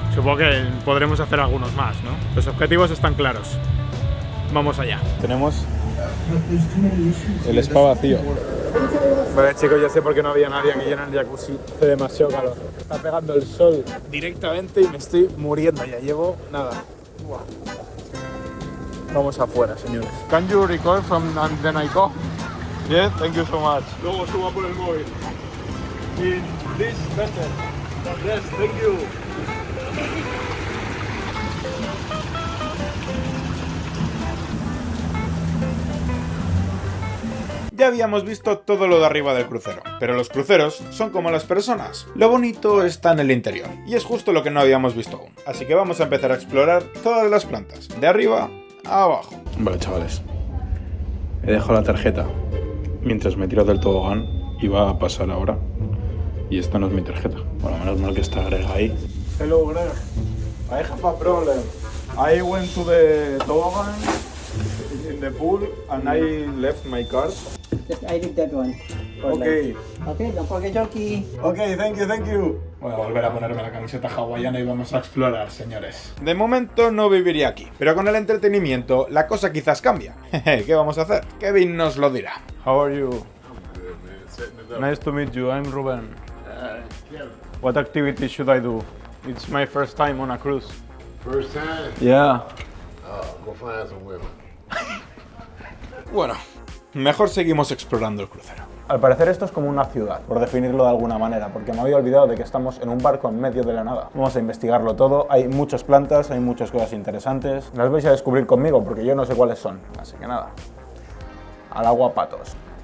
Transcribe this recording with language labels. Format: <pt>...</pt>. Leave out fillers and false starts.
<es>Supongo que podremos hacer algunos más, ¿no? Los objetivos están claros. Vamos allá. Tenemos el spa vacío. Vale, chicos, ya sé por qué no había nadie aquí en el jacuzzi. Hace demasiado calor. Está pegando el sol directamente y me estoy muriendo. Ya llevo nada. Buah. Vamos afuera, señores.</es> <en>Can you record from and then I go? Yes, thank you so much.</en> <es>Luego suba por el móvil.</es> <en>In this better. Yes, thank you.</en> <es>Ya habíamos visto todo lo de arriba del crucero, pero los cruceros son como las personas. Lo bonito está en el interior, y es justo lo que no habíamos visto aún. Así que vamos a empezar a explorar todas las plantas, de arriba a abajo. Vale, chavales. He dejado la tarjeta mientras me tiro del tobogán y va a pasar ahora. Y esta no es mi tarjeta. Bueno, menos mal que está Greg ahí.</es> <en>Hello, Greg. I have a problem. I went to the toboggan in the pool and I left my card. Just I did that one. Okay. Okay, don't forget your key. Okay, thank you.</en> <es>Voy a volver a ponerme la camiseta hawaiana y vamos a explorar, señores. De momento no viviría aquí, pero con el entretenimiento la cosa quizás cambia. ¿Qué vamos a hacer? Kevin nos lo dirá.</es> <en>How are you? Nice to meet you. I'm Ruben. What activity should I do? It's my first time on a cruise. First time? Yeah. Go find some women.</en> <es>Bueno, mejor seguimos explorando el crucero. Al parecer esto es como una ciudad, por definirlo de alguna manera, porque me había olvidado de que estamos en un barco en medio de la nada. Vamos a investigarlo todo, hay muchas plantas, hay muchas cosas interesantes. Las vais a descubrir conmigo porque yo no sé cuáles son, así que nada, al agua patos.</es>